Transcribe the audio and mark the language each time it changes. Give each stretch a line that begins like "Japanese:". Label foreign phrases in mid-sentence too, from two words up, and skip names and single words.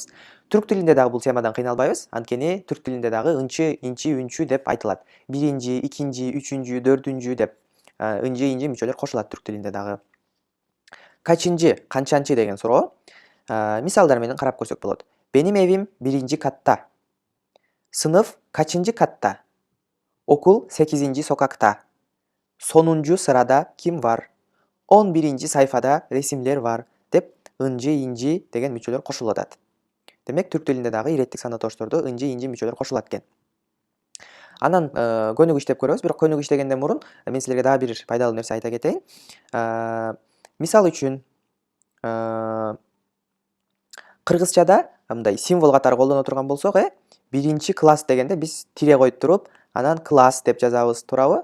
Kyrgyz: Түрк тилинде дагы бул темадан кыйналбайбыз, анткени түрк тилинде дагы ынчы, инчи, үнчү деп айтылат. 1, 2, 3, 4 деп ынчы, инчи мүчөлөр кошулат түрк тилинде дагы. Качынчы, канчанчы деген суроо мисалдар менен карап көрсөк болот.
Turkish: Benim evim 1-катта. Sınıf kaçıncı katta? Okul 8. sokakta. Sonuncu sırada kim var?
Kyrgyz: 11.
Turkish: sayfada resimler var
Kyrgyz: деп ынчы, инчи деген мүчөлөр кошулуп атат. Демек түрк тилинде дагы иреттик санатоочтордо ынчы, инчи мүчөлөр кошулат экен. Анан көнүк иштеп көрөбүз, бирок көнүк иштегенден мурун мен силерге дагы бир пайдалуу нерсе айта кетейин. Мисал үчүн кыргызчада мындай символ катары колдоно турган болсок, 1-класс дегенде биз тире коюп туруп, анан класс деп жазабыз, туурабы?